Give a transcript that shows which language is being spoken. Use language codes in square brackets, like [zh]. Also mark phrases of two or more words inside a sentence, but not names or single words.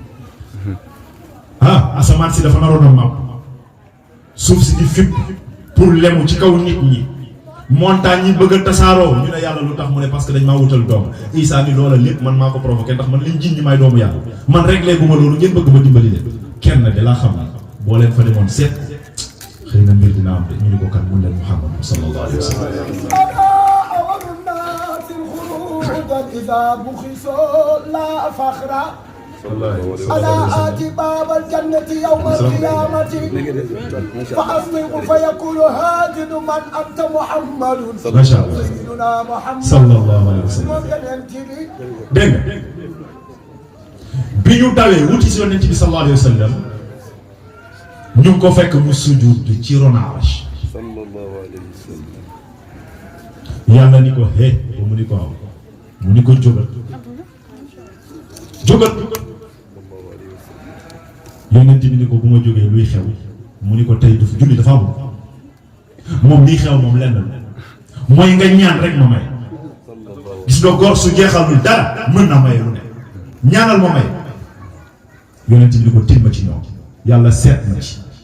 [wo] asamaan si dafa naroon a màbb suuf si di fipp pour lemu ci kaw nit ñi montagne yi bëgg a tasaaroo ñu ne yàlla lu tax mu ne [fr] parce que [wo] dañ maa wutal doom Isa ni loola lépp man maa ko provoqué ndax man liñ jiñ ñi may doomu yàlla man réglé gu ma loolu ngeen bëgg ma dimbali leen kenn de laa xam na boo leen fa demoon seet xëy na mbir dina am de ñu ni ko kan mun leen Muhammad [ar] صلى الله عليه وسلم إذا بخسوا لا فخرا أنا آتي باب الجنة يوم القيامة فأصدق فيقول هاجد من أنت محمد ما شاء الله سيدنا محمد صلى الله عليه وسلم [wo] dégg nga bi ñu dawee wuti si yonent bi [ar] صلى الله عليه وسلم [wo] ñu ngi ko fekk mu sujud ci ron arsh [ar] صلى الله عليه وسلم [wo] yàlla ni ko hee ba mu ni ko aw mu ni ko jógal yonent bi ni ko bu ma jógee luy xew mu ni ko tey dafa julli dafa amul moom lii xew moom lenn la mooy nga ñaan rek ma may gis nga góor su jeexalul dara mën na may lu ne ñaanal ma may yonent bi ni ko timma ci ñoom yàlla seet na ci